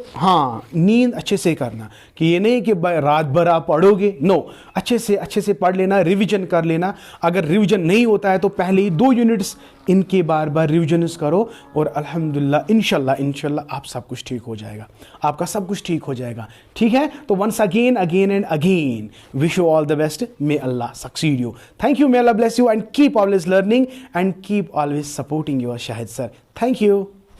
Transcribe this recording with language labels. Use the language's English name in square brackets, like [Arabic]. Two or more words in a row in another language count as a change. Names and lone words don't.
[Hindi] हाँ, नींद अच्छे से करना, कि ये नहीं कि रात भर आप पढ़ोगे, नो, अच्छे से पढ़ लेना, रिवीजन कर लेना। अगर रिवीजन नहीं होता है तो पहले ही 2 यूनिट्स इनके बार बार रिवीजन करो, और [Arabic] الحمد لله إن شاء الله [Hindi] आप सब कुछ ठीक हो जाएगा, आपका सब कुछ ठीक हो जाएगा, ठीक है। [English] तो once again and again wish you all the best, May Allah succeed you, thank you, May Allah bless you, and keep always learning and keep always supporting your Shahid sir. Thank you.